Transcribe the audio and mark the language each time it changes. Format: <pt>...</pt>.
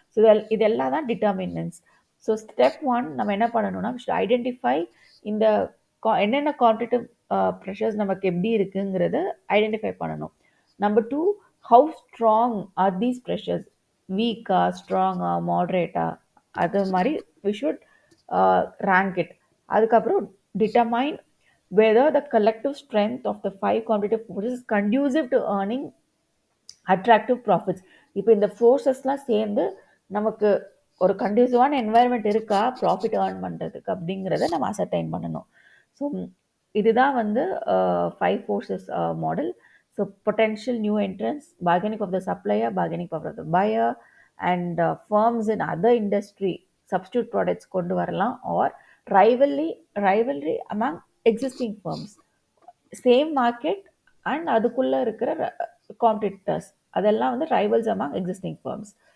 <ta>So இதெல்லாம் தான் determinants. So step 1 நம்ம என்ன பண்ணணும்னா ஐடென்டிஃபை இந்த என்னென்ன காம்படிட்டிவ் ப்ரெஷர்ஸ் நமக்கு எப்படி இருக்குங்கிறத ஐடென்டிஃபை பண்ணணும்.</ta> <en>number 2, how strong are these pressures, வீக்கா, ஸ்ட்ராங்கா, மாட்ரேட்டா,</en> <ta>அது மாதிரி</ta> <en>We should rank it. அதுக்கப்புறம் determine whether the collective strength of the five competitive forces is conducive to earning attractive profits.</en> <ta>இப்போ இந்த ஃபோர்ஸஸ்லாம் சேர்ந்து நமக்கு ஒரு கண்டியூசிவான என்வாயர்மெண்ட் இருக்கா ப்ராஃபிட் ஏர்ன் பண்ணுறதுக்கு அப்படிங்கிறத நம்ம அசர்டைன் பண்ணணும். ஸோ இதுதான் வந்து five forces model.</ta> <en>so potential new entrance, bargaining of the supplier, bargaining power of the buyer, and firms in other industry substitute products</en> <ta>கொண்டு வரலாம்,</ta> <en>or rivalry among existing firms, same market and</en> <ta>அதுக்குள்ளே இருக்கிற</ta> <en>competitors,</en> <ta>அதெல்லாம் வந்து</ta> <en>Rivals among existing firms.</en>